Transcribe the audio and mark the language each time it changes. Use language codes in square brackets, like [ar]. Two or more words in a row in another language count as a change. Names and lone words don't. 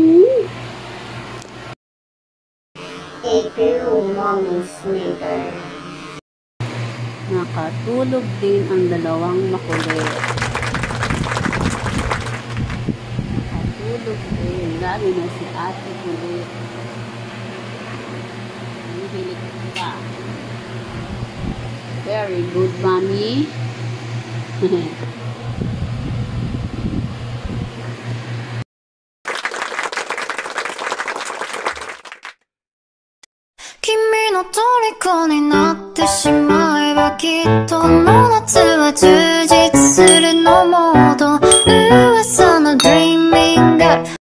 [tl] Nakatulog din ang dalawang makulit. Nakatulog din. Lalo na si ate kulit. Hilig ka. [en] Very good, mommy. [ja] Kimiの虜になってしまえばきっとこの夏は充実するのモード噂の [en] Dreaming Girl